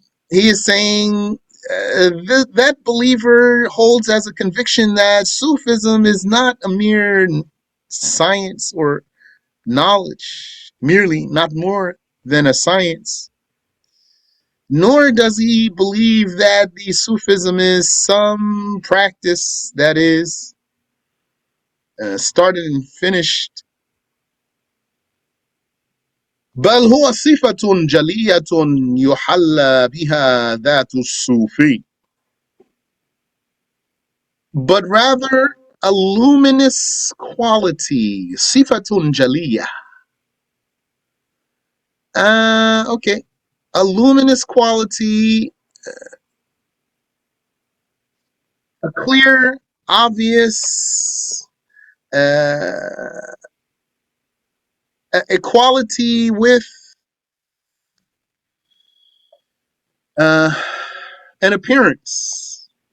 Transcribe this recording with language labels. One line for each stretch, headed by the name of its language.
English: He is saying that believer holds as a conviction that Sufism is not a mere science or knowledge, merely, not more than a science. Nor does he believe that the Sufism is some practice that is started and finished.
Arabic: بل هو صفة جلية يحلى بها ذات الصوفي.
English: But rather a luminous quality.
Arabic: صفة جلية.
English: Okay. A luminous quality, a clear, obvious, uh, a quality with uh, an appearance.